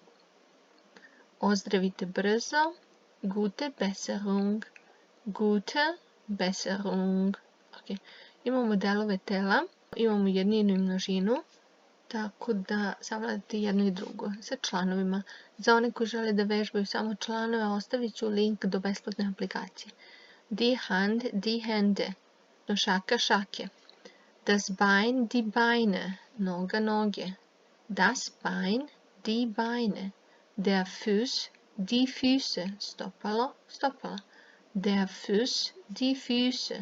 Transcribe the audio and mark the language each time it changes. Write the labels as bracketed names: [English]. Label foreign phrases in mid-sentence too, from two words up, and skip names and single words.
[Serbian] Ozdravite brzo. [German] Gute Besserung. Gute Besserung. [Serbian] Okay. Imamo delove tela. Imamo jedninu i množinu. Tako da savladate jedno i drugo sa članovima. Za one koji žele da vežbaju samo članove, ostavit ću link do besplatne aplikacije. [German] Die Hand, die Hände. [Serbian] Šaka, šake. [German] Das Bein, die Beine. [Serbian] Noga, noge. [German] Das Bein, die Beine. Der Fuß, die Füße. [Serbian] Stopalo, stopala. [German] Der Fuß, die Füße.